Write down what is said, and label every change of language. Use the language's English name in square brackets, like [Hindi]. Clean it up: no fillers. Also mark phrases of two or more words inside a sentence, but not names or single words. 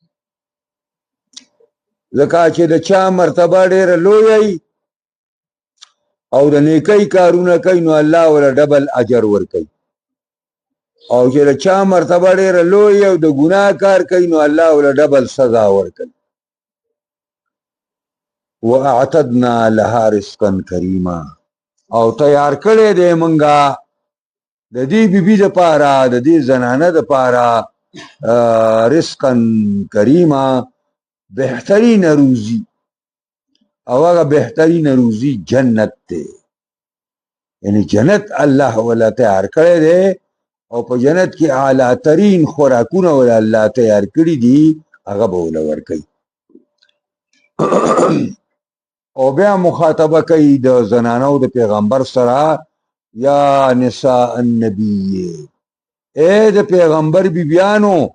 [Pashto] زکه چې د چا مرتبه ډېر لوی او د نیکی کارونه کوي نو الله ولا ډبل اجر ورکوي او چې د چا مرتبه ډېر لوی او د ګناه کار کوي نو الله ولا ډبل سزا ورکوي [Arabic] واعتدنا لها رزقا کریما [Pashto] او تیار کړی دی منګه د دې بیبي د پاره د دې زنانه د پاره [Arabic] رزقا کریما [Pashto] بهترین روزی او هغه بهترین روزی جنت دی یعنی جنت الله ولا تیار کړی دی او په جنت کې اعلی ترین خوراکونه ولا الله تیار کړی دي هغه به ول ورکوي او بیا مخاطبه کوي د زنانو د پیغمبر سره [Arabic] یا نساء النبی [Pashto] اے د پیغمبر بیبیانو